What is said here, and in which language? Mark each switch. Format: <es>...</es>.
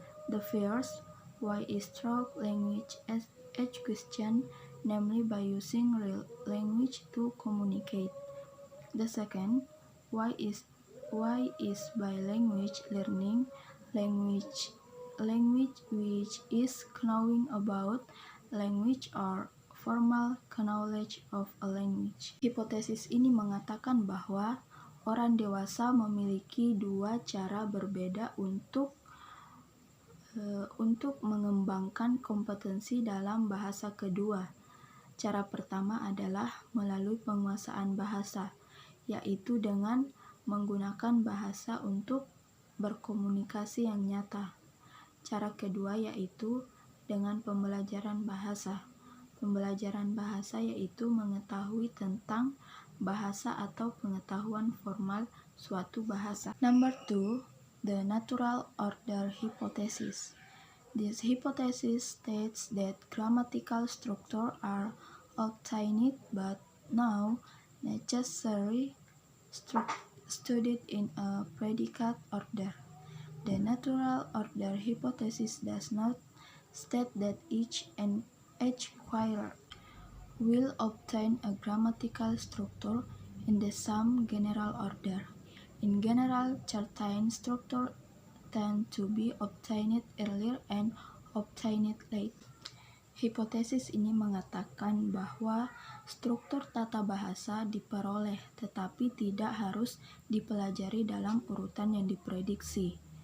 <en>The first way is through language acquisition, namely by using real language to communicate. The second way is by language learning, language which is knowing about language or formal knowledge of a language.</en> <id>Hipotesis ini mengatakan bahwa orang dewasa memiliki dua cara berbeda untuk mengembangkan kompetensi dalam bahasa kedua. Cara pertama adalah melalui penguasaan bahasa, yaitu dengan menggunakan bahasa untuk berkomunikasi yang nyata. Cara kedua yaitu dengan pembelajaran bahasa. Pembelajaran bahasa yaitu mengetahui tentang bahasa atau pengetahuan formal suatu bahasa.</id> <en>Number 2, the natural order hypothesis. This hypothesis states that grammatical structure are obtained but not necessarily studied in a predicate order. The natural order hypothesis does not state that each acquirer will obtain a grammatical structure in the same general order. In general, certain structures tend to be obtained earlier and obtained late.</en> <id>Hipotesis ini mengatakan bahwa struktur tata bahasa diperoleh tetapi tidak harus dipelajari dalam urutan yang diprediksi.</id>